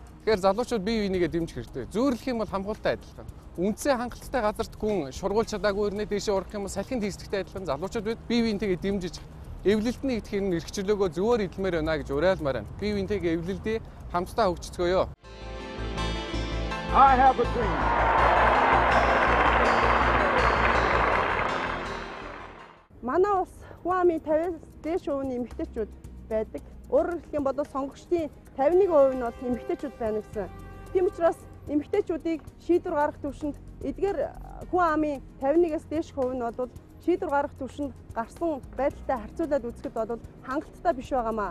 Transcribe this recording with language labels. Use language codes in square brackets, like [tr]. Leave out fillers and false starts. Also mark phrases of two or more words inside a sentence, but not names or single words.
[mn] Тэгэхээр залуучууд бие биенийгээ дэмжих хэрэгтэй. Зөөрлөх юм бол хамгаалалттай адилхан. Үндсээ хангалттай газарт хүн шургуулж чадаагүй ирнэ дэшээ урах юм бол салхинд хийсдэгтэй адилхан залуучууд бид бие биентэйгээ дэмжиж эвлэлд нэгдэх энэ эрх чөлөөгөө зөвөр эдэлмээр байна гэж уриалмаар байна. Бие биентэйгээ эвлэлдээ хамтдаа хөгжицгөөё. [en] I have a dream. [mn] Манай улс хүн амын 50-аас дээш хувийн эмэгтэйчүүд байдаг. Өөрөөр хэлэх юм бол сонгогчдын 51% нь бол эмэгтэйчүүд байна гэсэн. Тийм учраас эмэгтэйчүүдийг шийдвэр гаргах төвшөнд эдгээр хүн амын 51-аас дээш хувь нь бол шийдвэр гаргах төвшөнд гарсан байдалтай харьцуулаад үзэхэд бол хангалттай биш байгаамаа.